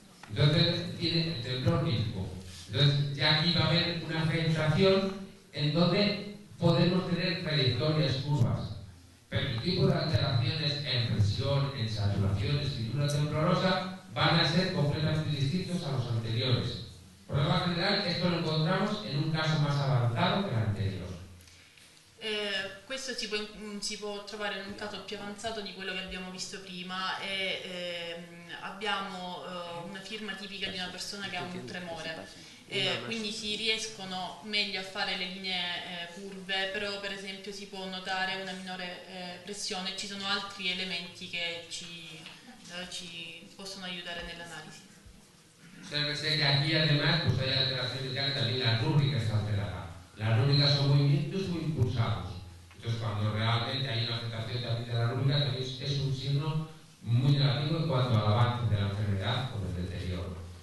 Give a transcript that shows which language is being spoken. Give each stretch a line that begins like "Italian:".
Spanish: Entonces tiene el temblor físico. Entonces ya aquí va a haber una fragmentación en donde podemos tener trayectorias curvas. Pero el tipo de alteraciones en presión, en saturación, en escritura temblorosa van a ser completamente distintos a los anteriores. Por lo general, esto lo encontramos en un caso más avanzado que el anterior.
Italian: Questo si può trovare in un caso più avanzato di quello che abbiamo visto prima e abbiamo una firma tipica di una persona che ha un tremore. Quindi si riescono meglio a fare le linee curve, però per esempio si può notare una minore pressione. Ci sono altri elementi che ci possono aiutare nell'analisi.
Spanish: Obsérvese que aquí además pues hay alteraciones ya que también la rúbrica está alterada. Las rúbricas son movimientos muy impulsados. Entonces cuando realmente hay una afectación también de la rúbrica también es un signo muy negativo en cuanto al avance de la enfermedad o del deterioro.